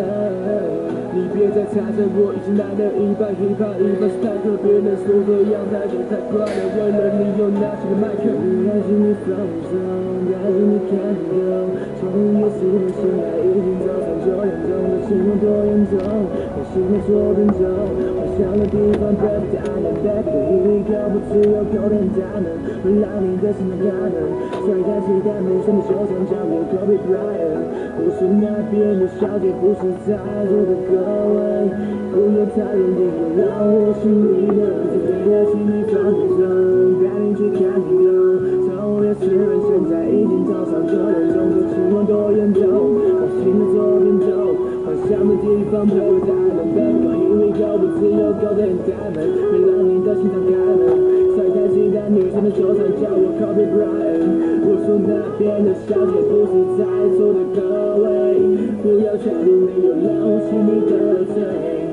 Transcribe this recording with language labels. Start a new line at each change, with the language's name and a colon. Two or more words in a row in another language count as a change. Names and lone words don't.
Chinese: 你别再猜测，我已经来了一半 hiphop， 一半是坦克，别人说这样太久太快了，为了你有哪几个麦克？你爱情你放纵，带着你看透，从5月10日醒来已经早上9点钟，这情况多严重？我心里左边走，我想的地方
English: baby diamond baby， here we go，
Chinese: 不只有
English: golden diamond，
Chinese: 会让你的心脏感恩，甩开期待没什么手上叫我 Kobe Bryant， 我说那边的小姐不是在座的各位，不要太认真，又让我心里的最对的心里放纵，带你去看极光，从5月10日现在已经早上9点钟，这情况多严重？我心的左边走，幻想的地方
English: baby diamond baby， here we go，
Chinese: 不只有
English: golden diamond，
Chinese: 会让你的心脏感恩，甩开期待女生的手上叫我 Kobe Bryant， 我说那边的小姐不是在座的各位，不要太努力，又让我心里得罪。